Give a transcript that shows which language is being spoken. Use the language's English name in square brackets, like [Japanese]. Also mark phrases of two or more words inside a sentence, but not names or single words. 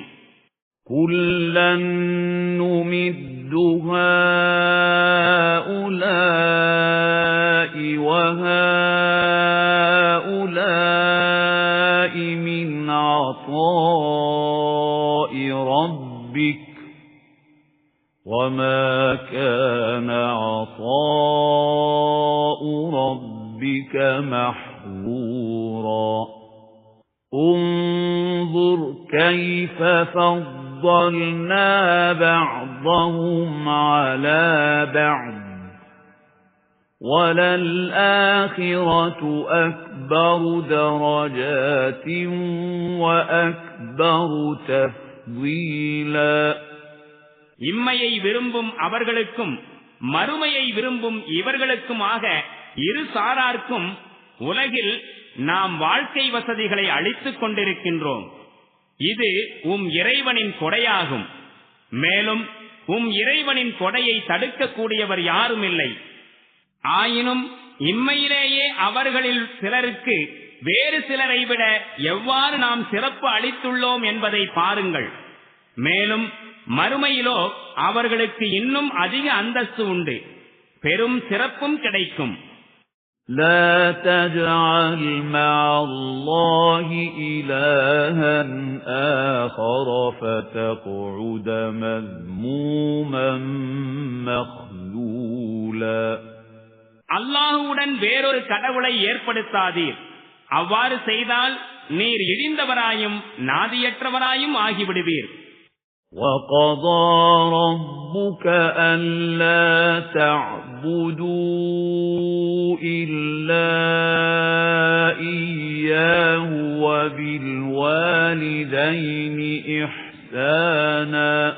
[Arabic] كلا نمد هؤلاء وهؤلاء من عطاء ربك وَمَا كَانَ عَطَاءُ رَبِّكَ مَحْظُورًا انظُرْ كَيْفَ فَضَّلْنَا بَعْضَهُمْ عَلَى بَعْضٍ وَلَلْآخِرَةُ أَكْبَرُ دَرَجَاتٍ وَأَكْبَرُ تَفْضِيلًا. [Tamil] இம்மையை விரும்பும் அவர்களுக்கும் மறுமையை விரும்பும் இவர்களுக்குமாக இரு சாரார்க்கும் உலகில் நாம் வாழ்க்கை வசதிகளை அளித்துக் கொண்டிருக்கின்றோம். இது இறைவனின் கொடையாகும். மேலும் இறைவனின் கொடையை தடுக்கக்கூடியவர் யாரும் இல்லை. ஆயினும் இம்மையிலேயே அவர்களில் சிலருக்கு வேறு சிலரை விட எவ்வாறு நாம் சிறப்பு அளித்துள்ளோம் என்பதை பாருங்கள். மேலும் மறுமையிலோ அவர்களுக்கு இன்னும் அதிக அந்தஸ்து உண்டு, பெரும் சிறப்பும் கிடைக்கும். [Arabic] لا تجعل مع الله إلها آخر فتقعد مذموما مخذولا. [Tamil] அல்லாஹ்வுடன் வேறொரு கடவுளை ஏற்படுத்தாதீர். அவ்வாறு செய்தால் நீர் இழிந்தவராயும் நாதியற்றவராயும் ஆகிவிடுவீர். [Arabic] وَقَضَى رَبُّكَ أَلَّا تَعْبُدُوا إِلَّا إِيَّاهُ وَبِالْوَالِدَيْنِ إِحْسَانًا